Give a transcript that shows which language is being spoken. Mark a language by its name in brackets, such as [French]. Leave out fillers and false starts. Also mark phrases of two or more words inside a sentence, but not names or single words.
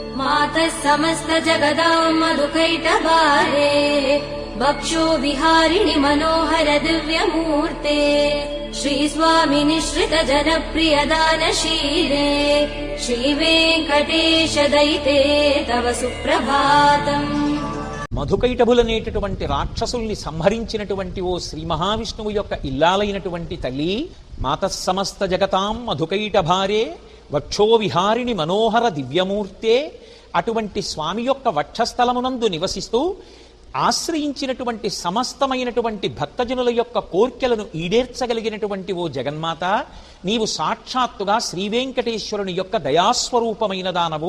[Sanskrit] मातः समस्त जगदां मधुकैटभारे वक्षो विहारिणि मनोहर दिव्यमूर्ते श्रीस्वामि निःश्रित जनप्रिय दानशीले श्रीवेङ्कटेश दयिते तव सुप्रभातम्। [Telugu] మధుకైటభులనేటటువంటి రాక్షసుల్ని సంహరించినటువంటి ఓ శ్రీ మహావిష్ణువు యొక్క ఇల్లాలైనటువంటి తల్లి, [Sanskrit] మాతస్సమస్త జగతాం మధుకైటభారే వక్షో విహారిణి మనోహర దివ్యమూర్తే, [Telugu] అటువంటి స్వామి యొక్క వక్షస్థలమునందు నివసిస్తూ ఆశ్రయించినటువంటి సమస్తమైనటువంటి భక్తజనుల యొక్క కోర్కెలను ఈడేర్చగలిగినటువంటి ఓ జగన్మాత, నీవు సాక్షాత్తుగా శ్రీవేంకటేశ్వరుని యొక్క దయాస్వరూపమైన దానవు.